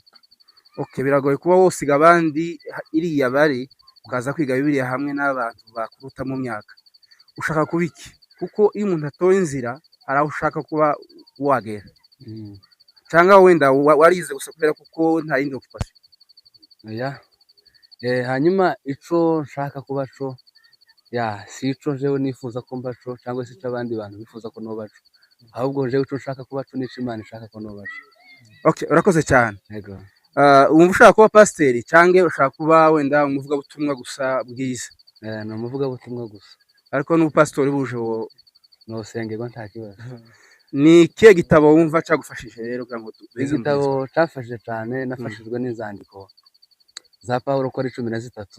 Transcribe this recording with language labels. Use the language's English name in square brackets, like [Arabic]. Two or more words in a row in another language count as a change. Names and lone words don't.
[Rundi] Okay, biragoye kuba wosiga abandi iriya bari ukaza kwiga Bibiliya hamwe n'abantu bakuruta mu myaka. [Kinyarwanda] Ushaka kuba iki? Kuko iyo umuntu atoye inzira hari aho ushaka kuba wagera. Cyangwa wenda warize gusa kubera kuko nta yindi occupation. [Rundi] Hanyuma ico nshaka kuba co si ico jewe nifuza ko mba co, cyangwa se ico abandi bantu bifuza ko noba co, ahubwo jewe ico nshaka kuba co nico Imana ishaka ko noba co. Okay, [Kinyarwanda] urakoze cyane. Yego. Wumva ushaka kuba pasiteri cyangwa ushaka kuba wenda umuvugabutumwa gusa bwiza? Ni umuvugabutumwa gusa. [Rundi] Ariko n'ubupasitori buje wo nosengerwa nta kibazo. [Kinyarwanda] Ni ikihe gitabo wumva cyagufashije rero kugira ngo igitabo cyafashije cyane? Nafashijwe n'inzandiko za Pawulo ko ari 13.